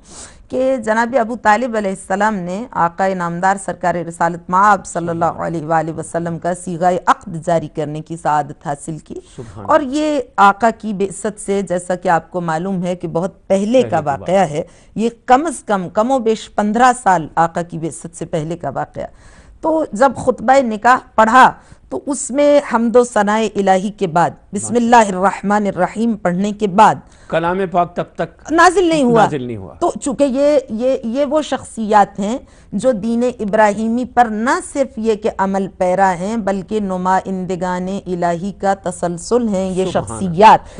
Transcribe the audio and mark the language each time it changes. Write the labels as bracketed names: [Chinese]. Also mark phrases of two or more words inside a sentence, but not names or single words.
[Urdu] کہ جناب ابو طالب علیہ السلام نے آقا نامدار سرکار رسالت مآب [Arabic] صلی اللہ علیہ وآلہ وسلم [Urdu] کا صیغہ عقد جاری کرنے کی سعادت حاصل کی. اور یہ آقا کی بعثت سے, جیسا کہ آپ کو معلوم ہے کہ بہت پہلے کا واقعہ ہے, یہ کم از کم و بیش 15 سال آقا کی بعثت سے پہلے کا واقعہ. تو جب خطبہ نکاح پڑھا تو اس میں حمد و ثناء الہی کے بعد [Arabic] بسم اللہ الرحمن الرحیم [Urdu] پڑھنے کے بعد کلام پاک تب تک نازل نہیں ہوا. تو چونکہ یہ وہ شخصیات ہیں جو دین ابراہیمی پر نہ صرف یہ کہ عمل پیرا ہیں بلکہ نمائندگان الہی کا تسلسل ہیں یہ شخصیات.